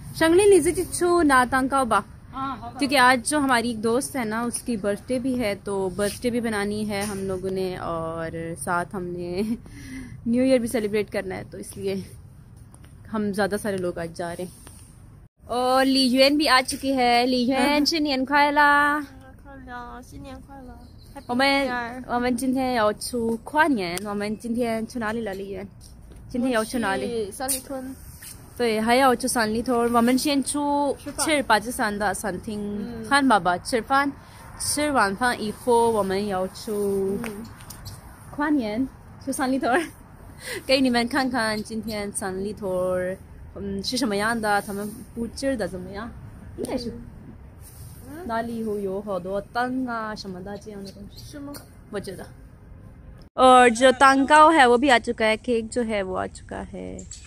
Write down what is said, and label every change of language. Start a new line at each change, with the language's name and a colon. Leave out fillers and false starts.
Hindi: शंगली निजी चिच्छु नातांका बा, क्योंकि आज जो हमारी एक दोस्त है ना, उसकी बर्थडे भी है, तो बर्थडे भी बनानी है हम लोगों ने और साथ हमने न्यू ईयर भी सेलिब्रेट करना है, तो इसलिए हम ज़्यादा सारे लोग आज जा रहे हैं। और ली युएन भी आ चुकी है। ली युएन
Chinese: 新年快乐，新年快乐！我们今天要出跨年，我们今天去哪里了？丽媛，今天要去哪里？三里屯。对，还要去三里屯。我们先去吃巴基斯坦的餐厅汉堡吧，吃饭。吃完饭以后，我们要去跨年，去三里屯，给你们看看今天三里屯是什么样的，他们布置的怎么样？应该是。哪里有好多灯啊什么的这样的东西，是吗？我觉得。
Hindi: और जो तांगाओ है वो भी आ चुका है, केक जो है वो आ चुका है।